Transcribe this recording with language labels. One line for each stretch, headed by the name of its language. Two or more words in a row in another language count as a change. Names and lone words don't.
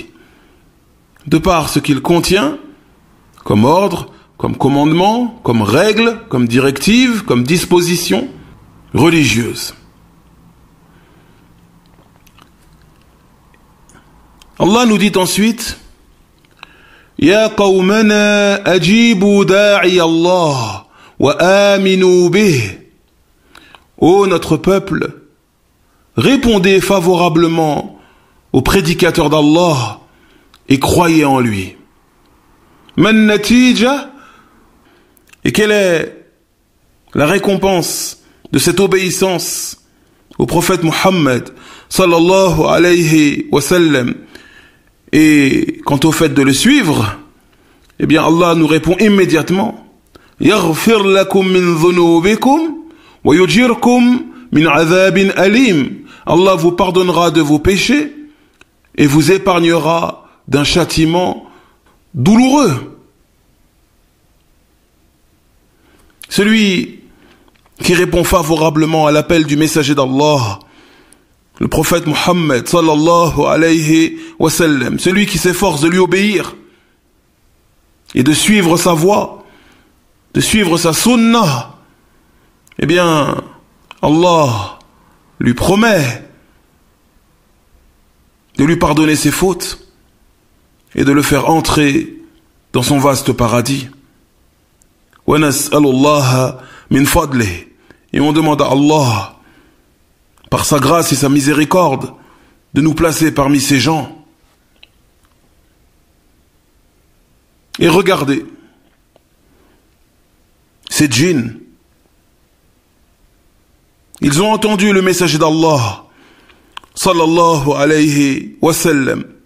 French: De par ce qu'il contient, comme ordre, comme commandement, comme règle, comme directive, comme disposition religieuse. Allah nous dit ensuite «
Arabic: يا قومنا أجيبوا داعي الله وآمنوا به
French: » Ô notre peuple, répondez favorablement au prédicateur d'Allah et croyez en lui.
Arabic: من نتيجة,
French: et quelle est la récompense de cette obéissance au prophète Muhammad
Arabic: صلى الله عليه وسلم?
French: Et quant au fait de le suivre, eh bien Allah nous répond immédiatement
Arabic: يغفر لكم من ذنوبكم ويجركم من عذاب أليم.
French: Allah vous pardonnera de vos péchés et vous épargnera d'un châtiment douloureux. Celui qui répond favorablement à l'appel du messager d'Allah, le prophète Muhammad
Arabic: صلى الله عليه وسلم,
French: celui qui s'efforce de lui obéir et de suivre sa voie, de suivre sa sunnah, eh bien, Allah lui promet de lui pardonner ses fautes et de le faire entrer dans son vaste paradis.
Arabic: ونسأل الله من فضله.
French: Et on demande à Allah, par sa grâce et sa miséricorde, de nous placer parmi ces gens. Et regardez, ces djinns, ils ont entendu le messager d'Allah,
Arabic: صلى الله عليه وسلم.